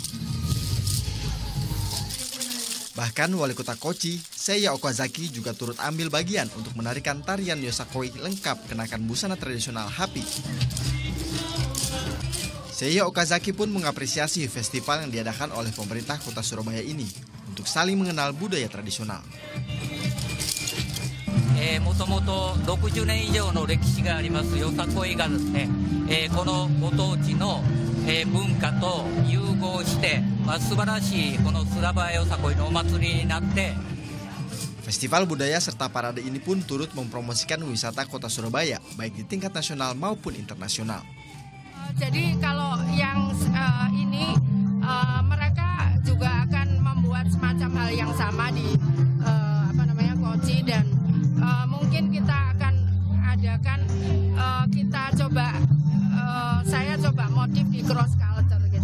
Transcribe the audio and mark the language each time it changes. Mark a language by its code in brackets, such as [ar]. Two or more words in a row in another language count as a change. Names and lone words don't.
[id] Bahkan Wali Kota Kochi, Seiya Okazaki juga turut ambil bagian untuk menarikan tarian Yosakoi lengkap kenakan busana tradisional Hapi. Seiya Okazaki pun mengapresiasi festival yang diadakan oleh pemerintah Kota Surabaya ini untuk saling mengenal budaya tradisional. [ja] もともと60年以上の歴史がありますよさこいがですね、このご当地の文化と融合して、素晴らしいこのスラバよさこいのお祭りになって。 [id] Festival budaya serta parade ini pun turut mempromosikan wisata Kota Surabaya baik di tingkat nasional maupun internasional. Jadi kalau yang ini mereka juga akan membuat semacam hal yang sama di Kochi dan mungkin kita akan adakan saya coba motif di [en] cross culture [id] gitu.